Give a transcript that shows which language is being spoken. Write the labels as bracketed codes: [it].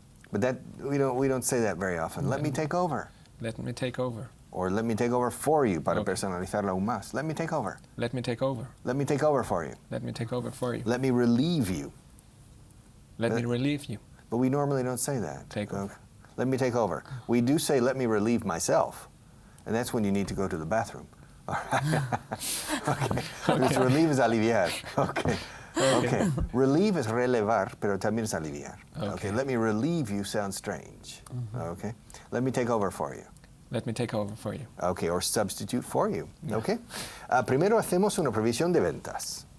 [en] But that we don't say that very often. Let me take over. Let me take over. Or let me take over for you [es] para personalizarla aún más. [en] Let me take over. Let me take over. Let me take over for you. Let me take over for you. Let me relieve you. Let me relieve you. But we normally don't say that. Take over. Let me take over. We do say let me relieve myself. And that's when you need to go to the bathroom. All right. Okay. Because relieve is aliviar. Okay. Okay. [es] Relieve is relevar, pero también es aliviar. [en] Okay. Let me relieve you sounds strange. Okay. Let me take over for you. Let me take over for you. Okay, or substitute for you. Okay. [es] Primero hacemos una previsión de ventas.